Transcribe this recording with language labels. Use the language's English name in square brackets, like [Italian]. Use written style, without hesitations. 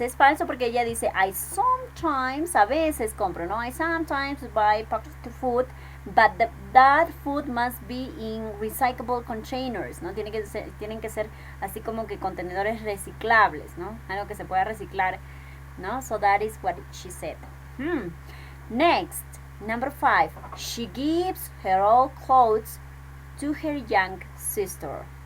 [Spanish] Es falso porque ella dice, [English] I sometimes, [Spanish] a veces compro, ¿no? [English] I sometimes buy packaged food, but that food must be in recyclable containers, ¿no? [Spanish] Tienen que ser así como que contenedores reciclables, ¿no? Algo que se pueda reciclar, ¿no? [English] So that is what she said. Next, number 5. She gives her old clothes to her young sister.